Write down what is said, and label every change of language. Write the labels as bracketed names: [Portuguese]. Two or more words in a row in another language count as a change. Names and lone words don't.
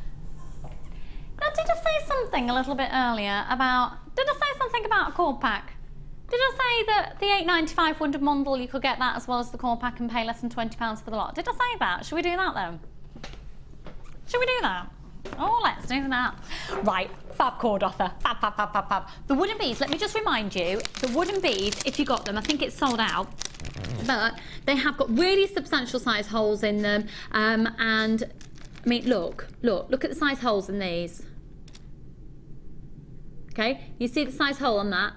[English] Now, did I say something a little bit earlier about? Did I say something about a cord pack? Did I say that the $8.95 Wonder Mondel, you could get that as well as the cord pack and pay less than £20 for the lot? Did I say that? Should we do that then? Should we do that? Oh, let's do that. Right, fab cord offer. Fab, fab, fab, fab, fab. The wooden beads, let me just remind you, the wooden beads, if you got them, I think it's sold out, but they have got really substantial size holes in them. And, I mean, look at the size holes in these. Okay, you see the size hole on that?